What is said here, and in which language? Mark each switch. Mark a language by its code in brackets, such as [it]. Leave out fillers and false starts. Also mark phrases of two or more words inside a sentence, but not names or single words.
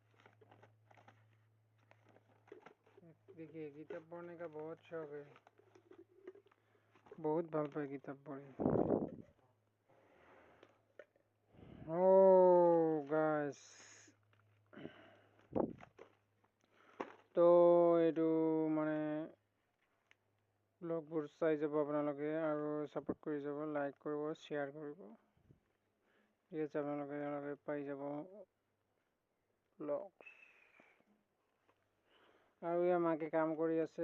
[hi] देखिए किताब पढ़ने का बहुत शौक है, [as] বহুত ভাল পায় কিতাপ পঢ়ে। [en] oh guys, [as] तो এইটো মানে ব্লগবোৰ চাই যাব আপোনালোকে আৰু সাপোর্ট কৰি যাব, লাইক কৰিব, শ্বেয়াৰ কৰিব। ঠিক আছে, আপোনালোকে পাই যাব ব্লগ। আৰু ইয়াৰ মাকে কাম কৰি আছে।